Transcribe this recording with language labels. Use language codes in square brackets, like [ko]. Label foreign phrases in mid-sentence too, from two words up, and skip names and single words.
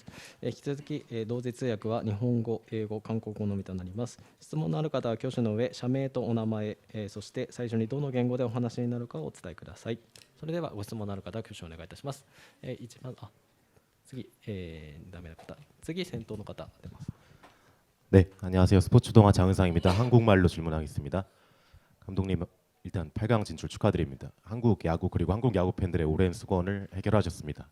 [ja] 引き続き同時通訳は日本語、英語、韓国語のみとなります。質問のある方は挙手の上、社名とお名前、そして最初にどの言語でお話になるかをお伝えください。それではご質問のある方は挙手をお願いいたします。一番次、ダメな方、次先頭の方出ます。 [ko] 네, 안녕하세요. 스포츠 동아 장은상입니다. 한국말로 질문하겠습니다. 감독님, 일단 8강 진출 축하드립니다. 한국 야구 그리고 한국 야구 팬들의 오랜 수건을 해결하셨습니다.